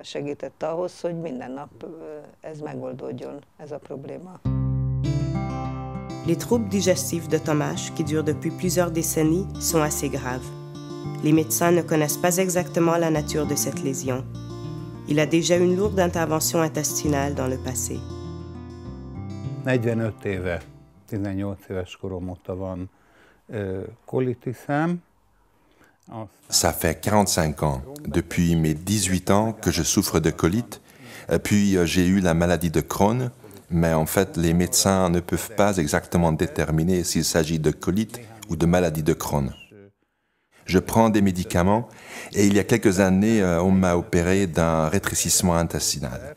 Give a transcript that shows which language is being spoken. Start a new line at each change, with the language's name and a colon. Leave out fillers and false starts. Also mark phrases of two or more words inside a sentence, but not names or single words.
French: Les troubles digestifs de Tamas, qui durent depuis plusieurs décennies, sont assez graves. Les médecins ne connaissent pas exactement la nature de cette lésion. Il a déjà eu une lourde intervention intestinale dans le passé.
Hungarian: 45 éve, 18 éves korom óta van kolitisem.
French: Ça fait 45 ans, depuis mes 18 ans, que je souffre de colite. Puis j'ai eu la maladie de Crohn, mais en fait, les médecins ne peuvent pas exactement déterminer s'il s'agit de colite ou de maladie de Crohn. Je prends des médicaments et il y a quelques années, on m'a opéré d'un rétrécissement intestinal.